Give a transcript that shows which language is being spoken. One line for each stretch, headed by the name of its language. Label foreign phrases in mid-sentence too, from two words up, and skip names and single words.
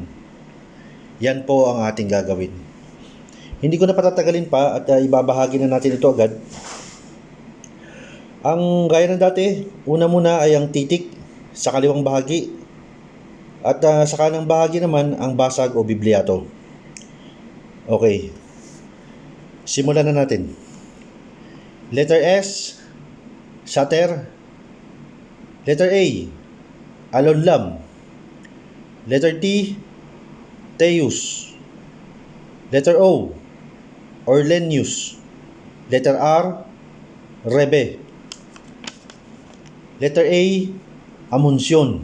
Filipino: Yan po ang ating gagawin. Hindi ko na patatagalin pa at ibabahagi na natin ito agad. Ang gaya ng dati, una muna ay ang titik sa kaliwang bahagi at sa kanang bahagi naman ang basag o bibliato. Okay, simulan na natin.
English: Letter S, Sater. Letter A, Alonlam. Letter T, Teus. Letter O, Orlenius. Letter R, Rebe. Letter A, Amunsyon.